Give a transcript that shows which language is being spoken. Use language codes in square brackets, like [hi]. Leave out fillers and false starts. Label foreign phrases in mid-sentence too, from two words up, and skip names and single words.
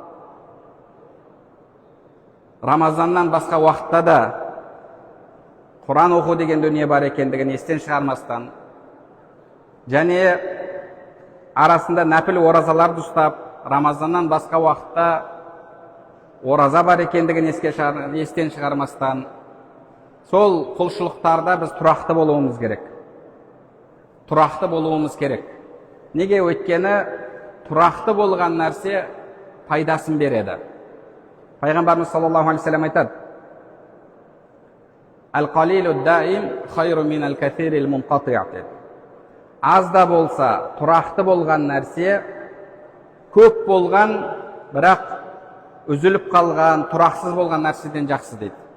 [kk] Рамазаннан басқа уақытта да Құран оқу деген дүние бар екендігін естен шығармастан, және арасында нәпіл оразаларды ұстап, Рамазаннан басқа уақытта ораза бар екендігін естен шығармастан, сол құлшылықтарда біз тұрақты болуымыз керек. Тұрақты болуымыз керек. Неге? Өйткені тұрақты болған нәрсе пайдасын береді. Пайғамбарымыз [ar] صلى الله عليه وسلم [kk] айтады: [ar] «القليل دائم خير من الكثير المنقطع». [kk] Аз да болса тұрақты болған нәрсе көп болған, бірақ үзіліп қалған, тұрақсыз болған нәрседен жақсы дейді.